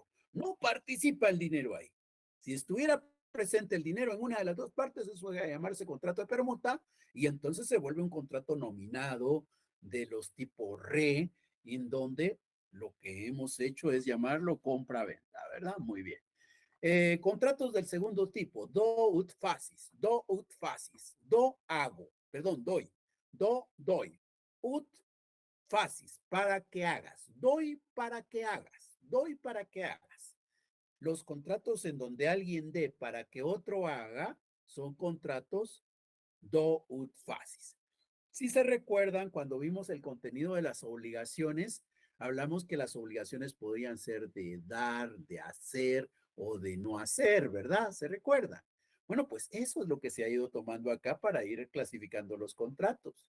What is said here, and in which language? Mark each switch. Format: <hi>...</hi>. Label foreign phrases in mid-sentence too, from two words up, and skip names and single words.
<es>No participa el dinero ahí. Si estuviera presente el dinero en una de las dos partes, eso va a llamarse contrato de permuta y entonces se vuelve un contrato nominado de los tipos re, en donde lo que hemos hecho es llamarlo compra-venta, ¿verdad? Muy bien. Contratos del segundo tipo,</es> <la>do ut facis, do ut facis,</la> <es>do hago, perdón, doy, do doy,</es> <la>ut facis,</la> <es>para que hagas, doy para que hagas, doy para que hagas. Los contratos en donde alguien dé para que otro haga son contratos</es> <la>do ut facis.</la> <es>Si se recuerdan, cuando vimos el contenido de las obligaciones, hablamos que las obligaciones podían ser de dar, de hacer o de no hacer, ¿verdad? ¿Se recuerda? Bueno, pues eso es lo que se ha ido tomando acá para ir clasificando los contratos.</es>